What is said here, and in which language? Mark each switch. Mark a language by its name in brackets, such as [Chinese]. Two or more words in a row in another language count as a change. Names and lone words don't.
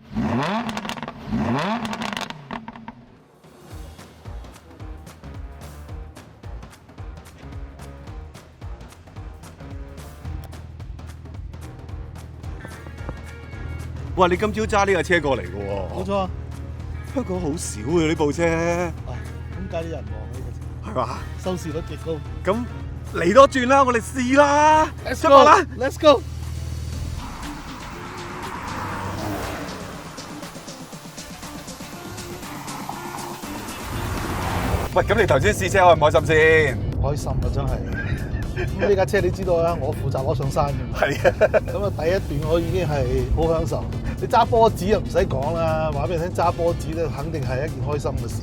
[Cantonese] 哇！你今朝揸呢架車過嚟嘅喎？冇錯啊！香港好少嘅呢部車，點解啲人望呢個車？係嘛？收視率極高。咁嚟多轉啦，我哋試啦， [English] Let's [Cantonese] 出發啦 [English] go！Let's go！ [Cantonese] 喂，咁你頭先試車開唔開心先？開心啊，真係！咁呢架車你知道啦，我負責攞上山嘅嘛。係啊，咁啊，第一段我已經係好享受。你揸波子啊，唔使講啦，話俾你聽，揸波子咧肯定係一件開心嘅事。